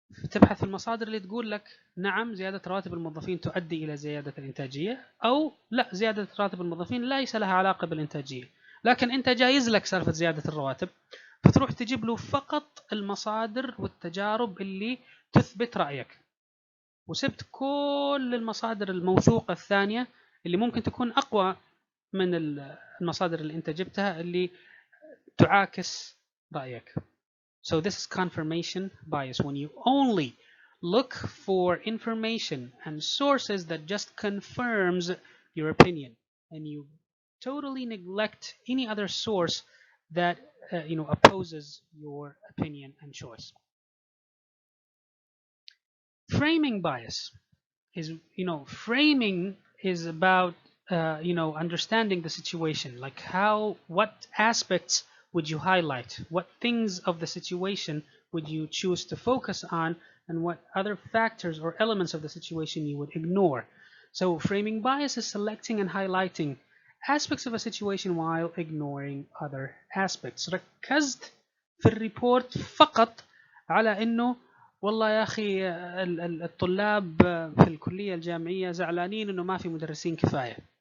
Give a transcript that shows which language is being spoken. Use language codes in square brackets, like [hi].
[ar] تبحث في المصادر اللي تقول لك نعم زيادة رواتب الموظفين تؤدي إلى زيادة الإنتاجية، أو لا زيادة رواتب الموظفين ليس لها علاقة بالإنتاجية، لكن أنت جايز لك سالفة زيادة الرواتب، فتروح تجيب له فقط المصادر والتجارب اللي تثبت رأيك، وسبت كل المصادر الموثوقة الثانية اللي ممكن تكون أقوى من المصادر اللي أنت جبتها اللي تعاكس رأيك. [en] So this is confirmation bias, when you only look for information and sources that just confirms your opinion, and you totally neglect any other source that opposes your opinion and choice. Framing bias is, framing is about understanding the situation, like what aspects would you highlight, what things of the situation would you choose to focus on, and what other factors or elements of the situation you would ignore. So framing bias is selecting and highlighting aspects of a situation while ignoring other aspects. [ar] ركزت في الريبورت فقط على انه والله يا أخي الطلاب في الكلية الجامعية زعلانين إنه ما في مدرسين كفاية.